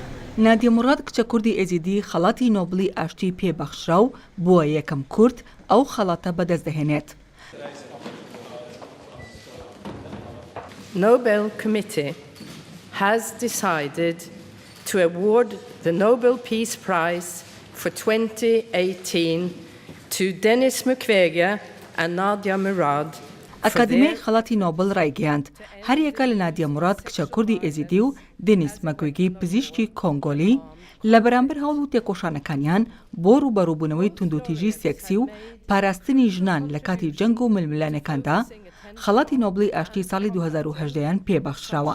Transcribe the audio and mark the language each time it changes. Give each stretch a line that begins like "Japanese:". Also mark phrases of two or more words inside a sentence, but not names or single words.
Central Kurdish: نادیە موراد کچە کوردی ئێزیدی خەڵاتی نۆبڵی ئاشتی پێبەخشرا و بووە یەکەم کورد ئەو خەڵاتە بەدەست دەهێنێت.
English: Nobel Committee has decided to award the Nobel Peace Prize for 2018 to Denis Mukwege and Nadia Murad.
Central Kurdish: ئەکادمیای خەڵاتی نۆبڵ ڕایگەیاند هەر یەکە لە نادیە موراد کچە کوردی ئێزیدی و دێنیس مەکوێگی پزیشکی کۆنگۆلی لە بەرامبەر هەوڵ و تێکۆشانەکانیان بۆ ڕوبەڕووبوونەوەی توندوتیژی سێکسی و پاراستنی ژنان لە کاتی جەنگ و ململانەکاندا خەڵاتی نۆبڵی ئاشتی ساڵی 2018 پێبەخشراوە.